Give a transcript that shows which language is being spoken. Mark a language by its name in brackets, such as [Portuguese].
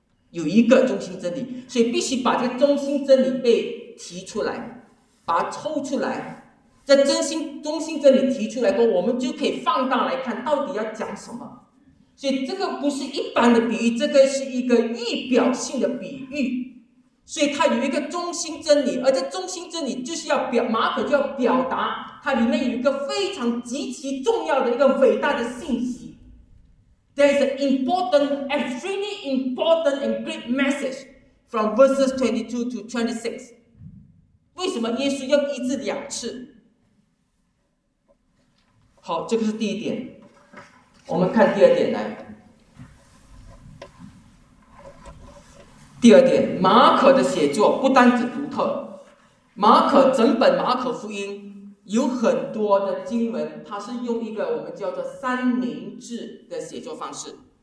[Chinese] 有一个中心真理，所以必须把这个中心真理被提出来，把它抽出来，在中心真理提出来过后，我们就可以放大来看到底要讲什么。所以这个不是一般的比喻，这个是一个预表性的比喻，所以它有一个中心真理，而这中心真理就是要表，马可就要表达它里面有一个非常极其重要的一个伟大的信息。 [English] There is an important, extremely important and great message from verses 22 to 26. [Chinese] 为什么耶稣要医治两次？好，这个是第一点。我们看第二点来。第二点，马可的写作不单只独特，马可整本马可福音有很多的经文，它是用一个我们叫做三明治的写作方式。